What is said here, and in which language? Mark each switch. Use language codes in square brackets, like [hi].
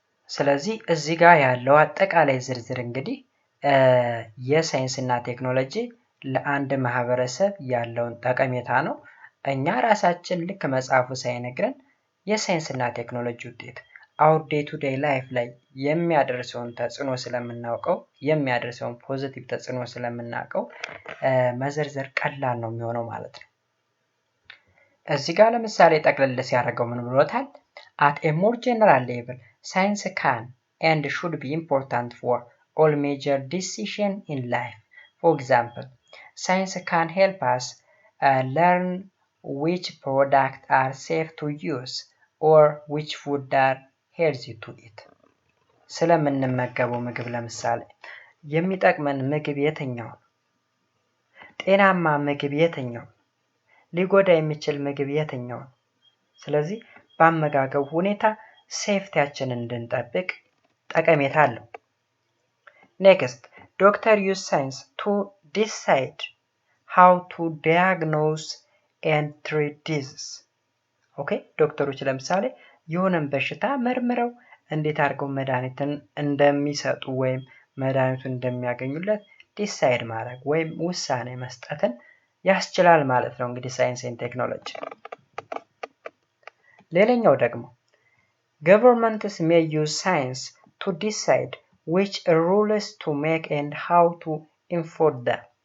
[am] ስለዚህ እዚህ ጋር ያለው አጠቃላይ ዝርዝር እንግዲህ የሳይንስ እና ቴክኖሎጂ ለአንድ ማህበረሰብ ያለውን ጠቀሜታ ነው። እኛ ራሳችን ልክ መጽሐፉ ሳይነግረን የሳይንስ እና ቴክኖሎጂ ውጤት [en] our day to day life [am] ላይ የሚያደርሰውን ተጽዕኖ ስለምናውቀው የሚያደርሰውን ፖዚቲቭ ተጽዕኖ ስለምናውቀው መዘርዘር ቀላል ነው የሚሆነው ማለት ነው። እዚህ ጋር ለምሳሌ ጠቅለል ሲያደርገው ምን ብሎታል? [en] at a more general level science can and should be important for all major decisions in life. For example, science can help us learn which products are safe to use or which food are healthy to eat. [am] ስለምንመገበው ምግብ ለምሳሌ የሚጠቅመን ምግብ የትኛው? ጤናማ ምግብ የትኛው? ሊጎዳ የሚችል ምግብ የትኛው? ስለዚህ በአመጋገብ ሁኔታ ሴፍቲያችንን እንድንጠብቅ ጠቀሜታ አለው። [en] Next, doctors use science to decide how to diagnose and treat diseases. [am] Okay, ዶክተሮች ለምሳሌ የሆነን በሽታ መርምረው እንዴት አድርገው መድኃኒትን እንደሚሰጡ ወይም መድኃኒቱን እንደሚያገኙለት ዲሳይድ ማድረግ ወይም ውሳኔ መስጠትን ያስችላል ማለት ነው እንግዲህ ሳይንስ ኤንድ ቴክኖሎጂ። ሌላኛው ደግሞ [en] governments may use science to decide which rules to make and how to enforce them.